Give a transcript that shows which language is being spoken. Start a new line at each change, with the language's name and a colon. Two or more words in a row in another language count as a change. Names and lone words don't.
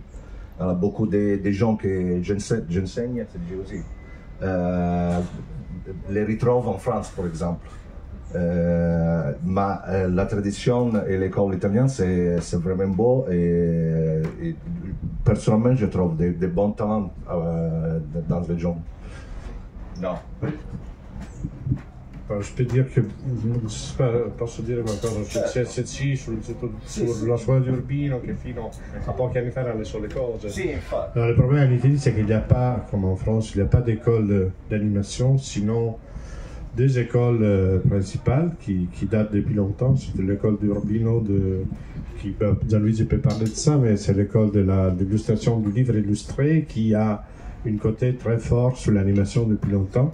French: Alors, beaucoup de gens que j'enseigne, aussi, les retrouvent en France, par exemple. Mais la tradition et l'école italienne, c'est vraiment beau et personnellement, je trouve des bons talents dans les gens.
Italian: No.
French: Je peux dire
Italian: che posso dire qualcosa sul CSC, sulla scuola di Urbino che fino a pochi anni fa erano le sole cose. Sì, infatti.
French: Alors, le problème en Italie, c'est qu'il n'y a pas, comme en France, il n'y a pas d'école d'animation, sinon deux écoles principales qui datent depuis longtemps. C'est l'école d'Urbino, Gianluigi peut parler de ça, mais c'est l'école de l'illustration du livre illustré qui a une côté très fort sur l'animation depuis longtemps.